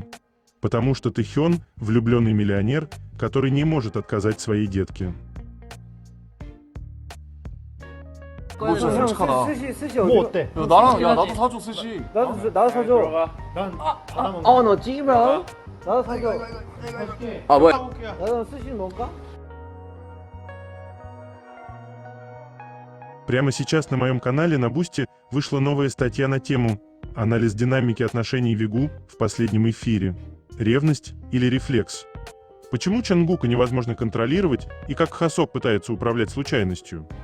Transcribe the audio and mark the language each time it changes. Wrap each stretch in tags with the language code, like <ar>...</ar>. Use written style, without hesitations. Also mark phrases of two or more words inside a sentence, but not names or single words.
<ru>Потому что Тэхён – влюбленный миллионер, который не может отказать своей детке.</ru> <ko>그거 진짜 솔직하다. 스시 뭐 어때? 나도 사줘 스시. 나도 사줘. 난 받아먹는 너 찌그러? 나도 사줘. 아 뭐야? 나도 스시 먹을까?</ko> <ru>Прямо сейчас на моем канале на Бусти вышла новая статья на тему «Анализ динамики отношений Вигу в последнем эфире. Ревность или рефлекс? Почему Чангука невозможно контролировать и как Хосок пытается управлять случайностью?»</ru>